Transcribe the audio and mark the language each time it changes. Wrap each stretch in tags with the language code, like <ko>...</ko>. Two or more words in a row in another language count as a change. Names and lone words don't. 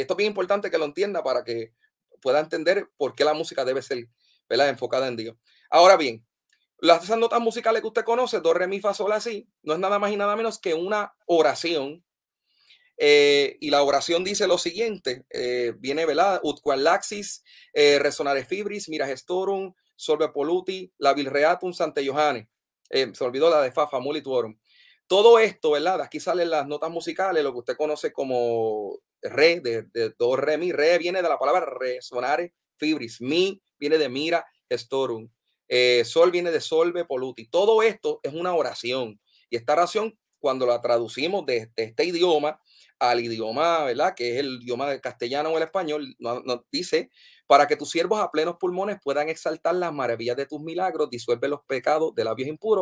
<es>Esto es bien importante que lo entienda para que pueda entender por qué la música debe ser, ¿verdad?, enfocada en Dios. Ahora bien, esas notas musicales que usted conoce, do, re, mi, fa, sol, la, si, no es nada más y nada menos que una oración. Y la oración dice lo siguiente, viene, ¿verdad?</es> <la>Ut quam laxis, resonare fibris, mira gestorum, solve polluti, labil reatum, sante Johane.</la> <es>Se olvidó la de fa,</es> <la>famuli tuorum.</la> <es>Todo esto, ¿verdad? Aquí salen las notas musicales, lo que usted conoce como re, de do, re, mi. Re viene de la palabra</es> <la>resonare fibris.</la> <es>Mi viene de</es> <la>mira gestorum.</la> <es>Sol viene de</es> <la>solve polluti.</la> <es>Todo esto es una oración. Y esta oración, cuando la traducimos de este idioma al idioma, ¿verdad?, que es el idioma del castellano o el español, nos dice: para que tus siervos a plenos pulmones puedan exaltar las maravillas de tus milagros, disuelve los pecados de labios impuros.</es>